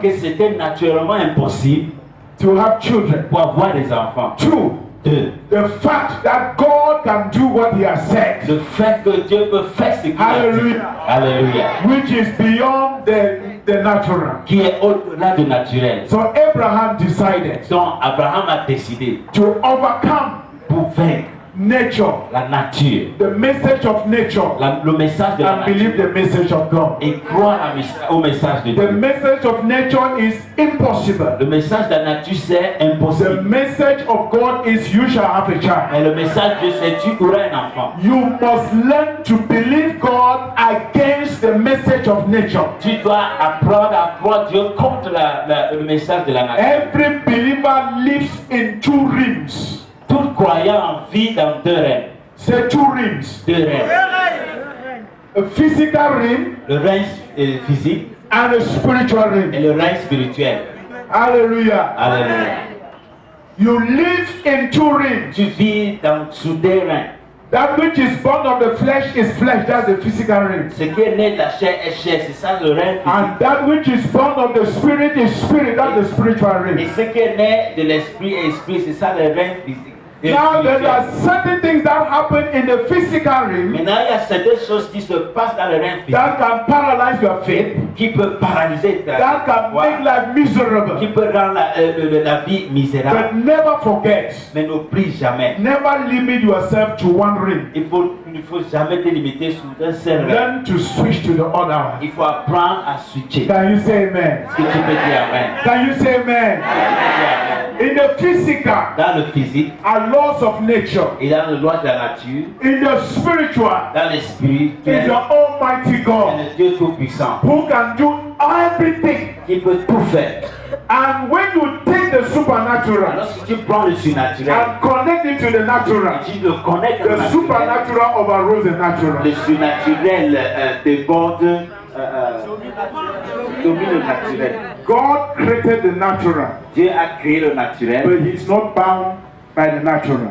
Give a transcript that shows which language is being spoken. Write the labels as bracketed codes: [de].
[fr] que c'était naturellement impossible [en] to have children. [fr] pour avoir des enfants. [en] Two, [fr] 2. [en] The fact that God can do what He has said, [fr] Le fait que Dieu peut faire ce qu'il a dit. [en] Hallelujah. [fr] Alléluia. [en] which is beyond the natural. [fr] Qui est au-delà du naturel. [en] So Abraham decided [fr] Donc Abraham a décidé [en] to overcome [fr] pour vaincre [en] nature, [fr] la nature, [en] the message of nature, [fr] le message de la [en] and believe [fr] nature [en] the message of God. [fr] et croire au message de [en] The [fr] Dieu. [en] message of nature is impossible. [fr] Le message de la nature c'est [en] The [fr] impossible. [en] message of God is you shall have a child. [fr] Mais le message de Dieu c'est tu auras un enfant. [en] You must learn to believe God against the message of nature. [fr] Tu dois apprendre à croire Dieu contre le message de la nature. [en] Every believer lives in two realms. [fr] Tout croyant vit dans deux règnes. [en] Say two realms. [fr] Deux règnes. [en] A physical realm [fr] Le règne physique [en] and a spiritual [fr] et [en] realm. [fr] le règne spirituel. [en] Hallelujah. [fr] Alléluia. [en] You live in two realms. [fr] Tu vis sous deux règnes. [en] That which is born of the flesh is flesh. That's the physical realm. [fr] Ce qui est né de la chair est chair. C'est ça le règne physique. [en] And that which is born of the spirit is spirit. That's the spiritual [fr] Et [en] realm. [fr] ce qui est né de l'esprit est esprit. C'est ça le règne physique. [en] Now there are certain things that happen in the physical realm [fr] Maintenant, il y a certaines choses qui se passent dans le règne physique [en] that can paralyze your faith, [fr] qui peuvent paralyser ta [en] that can [fr] foi, [en] make life miserable. [fr] qui peut rendre la vie misérable. [en] But never forget, [fr] Mais n'oublie jamais. [en] never limit yourself to one realm. [fr] Il ne faut jamais te limiter sur un seul règne. [en] Learn to switch to the other one. [fr] Il faut apprendre à switcher. [en] Can you say amen? [fr] Est-ce que tu peux dire amen? [en] Can you say amen? In the physical, [fr] Dans le physique [en] are laws of nature. [fr] et dans le loi de la nature, [en] In the spiritual, [fr] dans l'esprit, [en] is the Almighty [fr] c'est [en] God [fr] le Dieu Tout-Puissant [en] who can do everything. [fr] qui peut tout faire. [en] And when you take the supernatural [fr] Lorsque tu prends le surnaturel [en] and connect it to the natural, [fr] et tu le connectes au [en] the [fr] naturel, [en] supernatural overrules the natural. [fr] le surnaturel déborde, domine le naturel. [en] God created the natural, [fr] Dieu a créé le naturel, [en] but He's not bound by the natural.